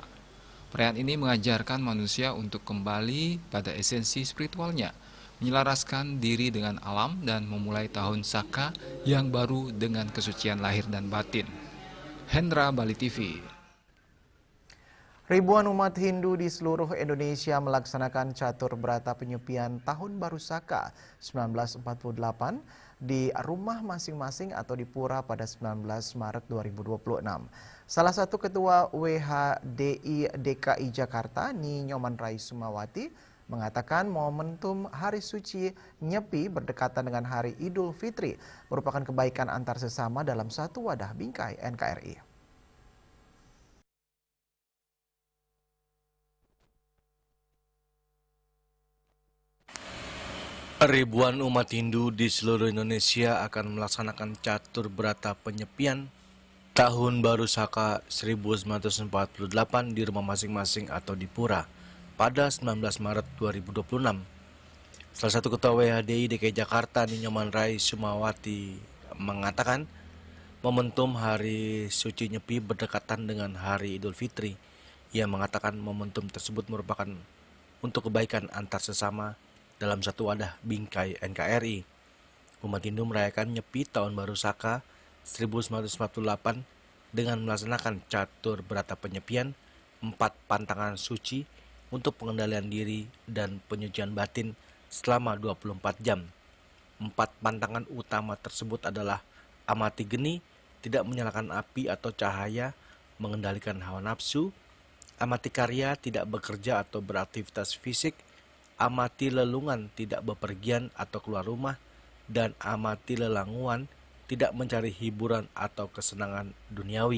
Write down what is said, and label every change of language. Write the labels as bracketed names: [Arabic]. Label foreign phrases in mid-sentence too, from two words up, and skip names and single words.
[Indonesian] Perayaan ini mengajarkan manusia untuk kembali pada esensi spiritualnya, menyelaraskan diri dengan alam dan memulai tahun Saka yang baru dengan kesucian lahir dan batin. Hendra, Bali TV. Ribuan umat Hindu di seluruh Indonesia melaksanakan catur berata penyepian Tahun Baru Saka 1948 di rumah masing-masing atau di pura pada 19 Maret 2026. Salah satu ketua WHDI DKI Jakarta, Ni Nyoman Rai Sumawati, mengatakan momentum Hari Suci Nyepi berdekatan dengan Hari Idul Fitri merupakan kebaikan antar sesama dalam satu wadah bingkai NKRI. Ribuan umat Hindu di seluruh Indonesia akan melaksanakan catur berata penyepian Tahun Baru Saka 1948 di rumah masing-masing atau di pura pada 19 Maret 2026. Salah satu ketua WHDI DKI Jakarta, Ninyoman Rai Sumawati, mengatakan momentum Hari Suci Nyepi berdekatan dengan Hari Idul Fitri. Ia mengatakan momentum tersebut merupakan untuk kebaikan antar sesama dalam satu wadah bingkai NKRI. Umat Hindu merayakan Nyepi Tahun Baru Saka 1948 dengan melaksanakan catur berata penyepian 4 pantangan suci untuk pengendalian diri dan penyucian batin selama 24 jam. 4 pantangan utama tersebut adalah amati geni, tidak menyalakan api atau cahaya, mengendalikan hawa nafsu, amati karya, tidak bekerja atau beraktivitas fisik, amati lelungan, tidak bepergian atau keluar rumah, dan amati lelanguan, tidak mencari hiburan atau kesenangan duniawi.